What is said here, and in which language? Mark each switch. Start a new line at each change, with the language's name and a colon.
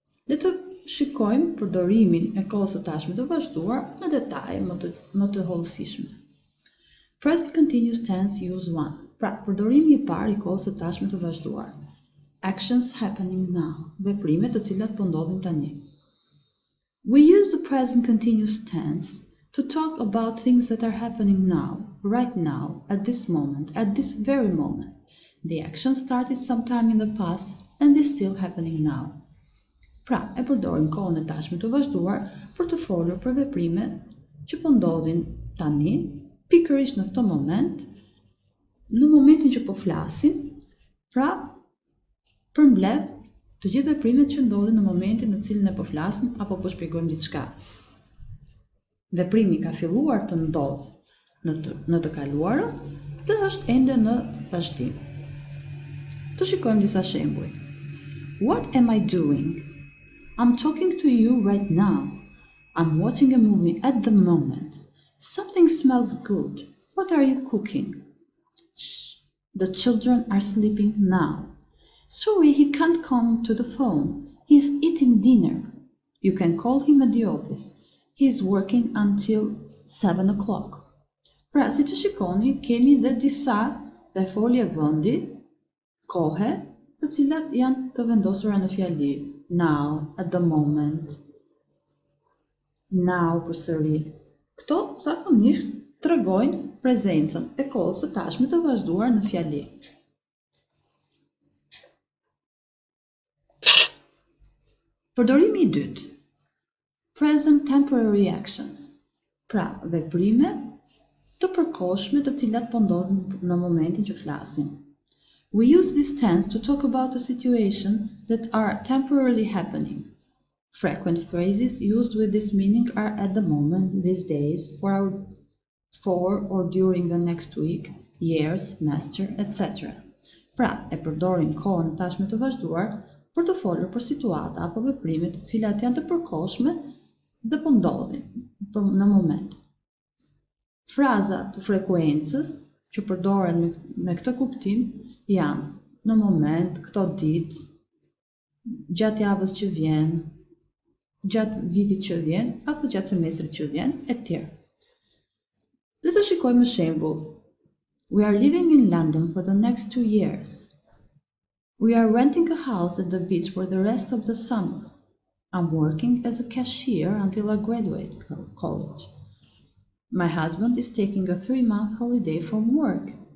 Albanian: Le të shikojmë përdorimin e kohës së tashme të vazhduar në detaje më të hollësishme.
English: Present continuous tense use 1.
Albanian: Pra, përdorimi I parë I kohës së tashme të vazhduar.
English: Actions happening now.
Albanian: Veprimet të cilat po ndodhin tani.
English: We use the present continuous tense to talk about things that are happening now, right now, at this moment, at this very moment. The action started sometime in the past and is still happening now.
Albanian: Pra, e përdorim kohën e tashme të vazhduar për të folur për veprime që po ndodhin tani, pikërisht në këtë moment, në momentin që po flasim, pra përmbledh të gjithë veprimet që ndodhin në momentin në cilin e po flasim apo po shpjegojmë diçka. Veprimi ka filluar të ndodh në të kaluarën dhe është ende në vazhdim. Të shikojmë disa shembuj.
English: What am I doing? I'm talking to you right now. I'm watching a movie at the moment. Something smells good. What are you cooking? Shh, the children are sleeping now. Sorry, he can't come to the phone. He's eating dinner. You can call him at the office. He's working until 7 o'clock.
Albanian: Pra, si që shikoni, kemi dhe disa dhe folje vëndi, kohe, të cilat janë të vendosura në fjali.
English: Now, at the moment, now përsëri.
Albanian: Këto zakonisht tregojnë prezencën e kohës së tashme të vazhduar në fjali. Përdorimi i dytë.
English: Present temporary actions.
Albanian: Pra, veprime të përkohshme të cilat po ndodhin në momentin që flasim.
English: We use this tense to talk about a situation that are temporarily happening. Frequent phrases used with this meaning are at the moment, these days, for or during the next week, year, semester, etc.
Albanian: Pra, e përdorim kohën tashme të vazhduar për të folur për situata apo veprime të cilat janë të përkohshme dhe po ndodhin në moment. Fraza të frekuencës që përdoren me këtë kuptim janë në moment, këto ditë, gjatë javës që vjen, gjatë vitit që vjen, apo gjatë semestrit që vjen, etj. Le të shikojmë shembull.
English: We are living in London for the next 2 years. We are renting a house at the beach for the rest of the summer. I'm working as a cashier until I graduate college. My husband is taking a 3-month holiday from work.